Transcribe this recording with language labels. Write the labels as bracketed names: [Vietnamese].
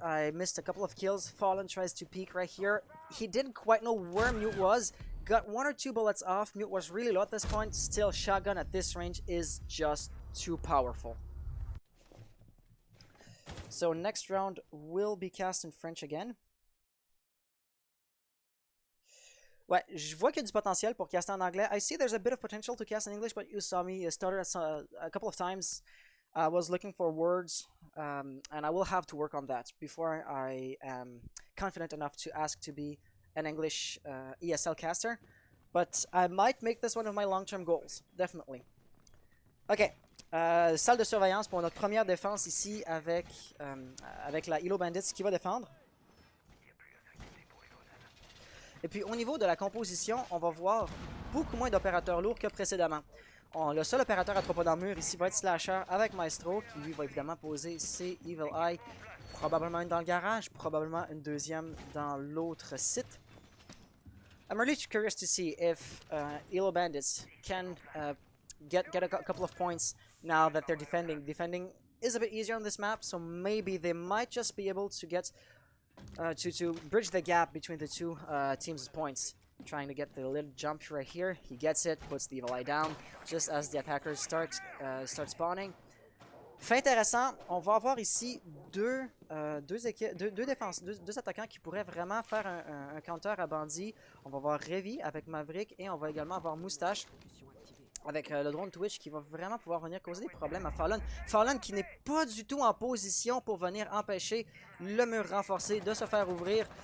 [English] I missed a couple of kills. Fallen tries to peek right here. He didn't quite know where Mute was. Got 1 or 2 bullets off. Mute was really low at this point. Still, shotgun at this range is just too powerful. So next round will be cast in French again. [French] Ouais, je vois qu'il y a du potentiel pour caster en anglais. [English] I see there's a bit of potential to cast in English, but you saw me stutter a couple of times. I was looking for words, and I will have to work on that before I am confident enough to ask to be an English ESL caster. But I might make this one of my long-term goals, definitely. [French] Ok, salle de surveillance pour notre première défense ici avec la Elo Bandits qui va défendre. Et puis au niveau de la composition, on va voir beaucoup moins d'opérateurs lourds que précédemment. Le seul opérateur à 3 pas dans le mur ici va être Slasher avec Maestro, qui lui va évidemment poser ses Evil Eye. Probablement une dans le garage, probablement une deuxième dans l'autre site. [English] I'm really curious to see if Elo Bandits can get a couple of points now that they're defending. Defending is a bit easier on this map, so maybe they might just be able to get to bridge the gap between the 2 teams' points. Trying to get the little jump right here. He gets it, puts the Evil Eye down, just as the attackers start spawning. [French] Fait intéressant, on va avoir ici deux attaquants qui pourraient vraiment faire un counter à Bandit. On va avoir Revi avec Maverick et on va également avoir Moustache avec le drone Twitch qui va vraiment pouvoir venir causer des problèmes à Fallen. Fallen qui n'est pas du tout en position pour venir empêcher le mur renforcé de se faire ouvrir.